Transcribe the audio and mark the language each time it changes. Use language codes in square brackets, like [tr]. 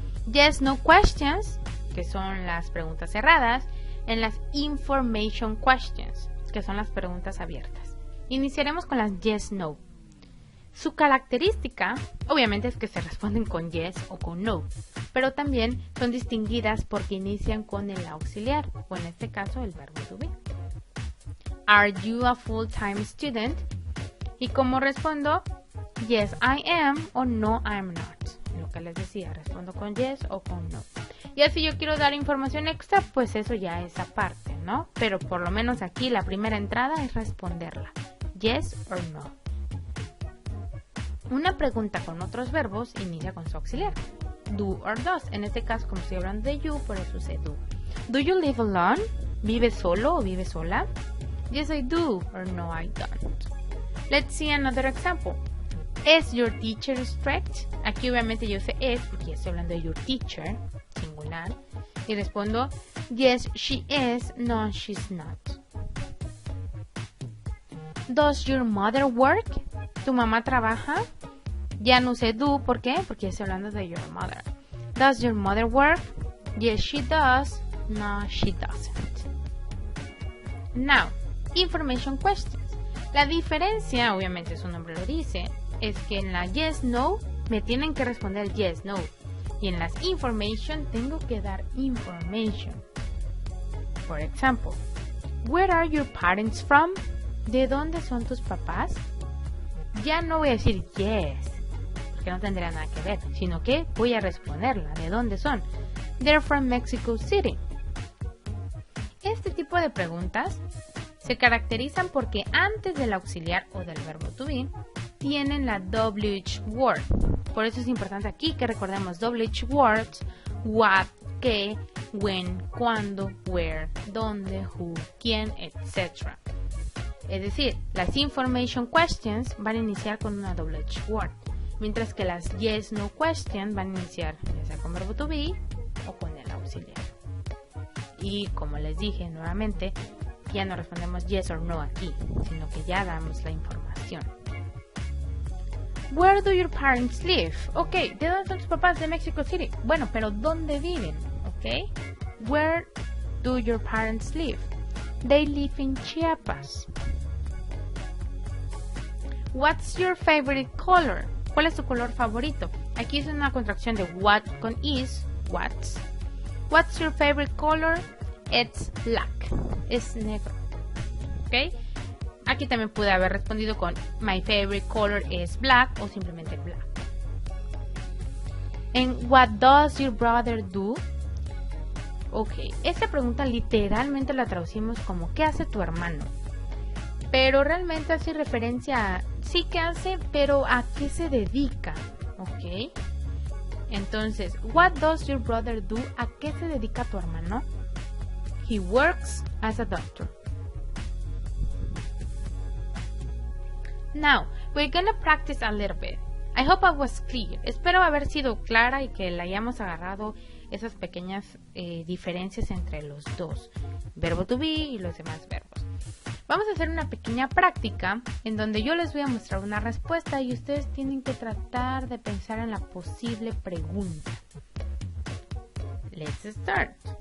[en] Yes, no questions, [es] que son las preguntas cerradas, and las information questions, que son las preguntas abiertas. Iniciaremos con las yes, no. Su característica, obviamente, es que se responden con yes o con no, pero también son distinguidas porque inician con el auxiliar, o en este caso el verbo to be. [en] Are you a full-time student? [es] Y como respondo, [en] yes, I am o no, I'm not. [es] Lo que les decía, respondo con yes o con no. Y si yo quiero dar información extra, pues eso ya es aparte, ¿no? Pero por lo menos aquí la primera entrada es responderla. Yes or no. Una pregunta con otros verbos inicia con su auxiliar. Do or does. En este caso, como estoy hablando de you, por eso usé do. [en] Do you live alone? [es] ¿Vives solo o vives sola? [en] Yes, I do. Or no, I don't. Let's see another example. Is your teacher strict? [es] Aquí obviamente yo usé es porque estoy hablando de your teacher, singular. Y respondo, [en] yes, she is. No, she's not. Does your mother work? [es] ¿Tu mamá trabaja? Ya no usé do, ¿por qué? Porque estoy hablando de your mother. [en] Does your mother work? Yes, she does. No, she doesn't. Now, information questions. [es] La diferencia, obviamente su nombre lo dice, es que en la yes, no, me tienen que responder yes, no. Y en las information, tengo que dar information. [en] For example, where are your parents from? [es] ¿De dónde son tus papás? Ya no voy a decir yes, porque no tendría nada que ver, sino que voy a responderla. ¿De dónde son? [en] They're from Mexico City. [es] Este tipo de preguntas se caracterizan porque antes del auxiliar o del verbo to be tienen la WH word. Por eso es importante aquí que recordemos WH words: what, qué, when, cuándo, where, dónde, who, quién, etc. Es decir, las information questions van a iniciar con una WH word, mientras que las yes, no question van a iniciar ya sea con verbo to be o con el auxiliar. Y como les dije nuevamente, ya no respondemos yes or no aquí, sino que ya damos la información. [en] Where do your parents live? [es] Ok, ¿de dónde son tus papás? De Mexico City. Bueno, pero ¿dónde viven? Ok. [en] Where do your parents live? They live in Chiapas. What's your favorite color? [es] ¿Cuál es tu color favorito? Aquí es una contracción de what con is, what's. [en] What's your favorite color? It's black. [es] Es negro. [en] ¿Ok? [es] Aquí también pude haber respondido con my favorite color is black o simplemente black. [en] En what does your brother do? [es] Ok, esta pregunta literalmente la traducimos como ¿qué hace tu hermano? Pero realmente hace referencia a sí que hace, pero ¿a qué se dedica? Ok. [en] Entonces, what does your brother do? [es] ¿A qué se dedica tu hermano? [en] He works as a doctor. Now, we're gonna practice a little bit. I hope I was clear. [es] Espero haber sido clara y que le hayamos agarrado esas pequeñas diferencias entre los dos, verbo to be y los demás verbos. Vamos a hacer una pequeña práctica en donde yo les voy a mostrar una respuesta y ustedes tienen que tratar de pensar en la posible pregunta. [en] Let's start.